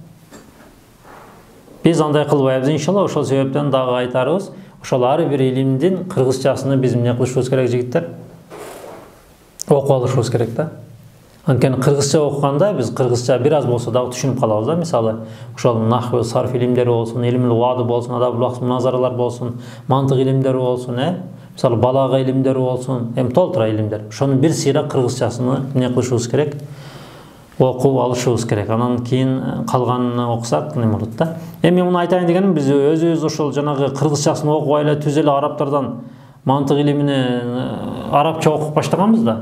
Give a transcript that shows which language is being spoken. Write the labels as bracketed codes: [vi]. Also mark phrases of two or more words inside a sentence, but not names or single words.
[ky] Биз андай кылбайбыз иншалла. Ошол себептен дагы айтарыбыз, ошол ар бир илимдин кыргызчасын биз эмне кылышыбыз керек жигиттер? Окуп алышыбыз керек да. Анткени кыргызча окуганда биз кыргызча бир аз болсо дагы түшүнүп калабыз да. Мисалы, ошол нахв, сарф илимдери болсун, [ar] علم الوضع [ky] болсун, [ar] آداب الوقت [ky] муназаралар болсун, мантык илимдери болсун, мисалы балага илимдери болсун, толтура илимдер. Ошонун бир сыйра кыргызчасын эмне кылышыбыз керек? Окуп алышыбыз керек. Анан кийин калганын окусак неме болот да. Эми муну айтайын дегеним, биз өзүбүз ошол жанагы кыргызчасын окубай эле түз эле арабтардан мантык илимини арабча окуп баштаганбыз да.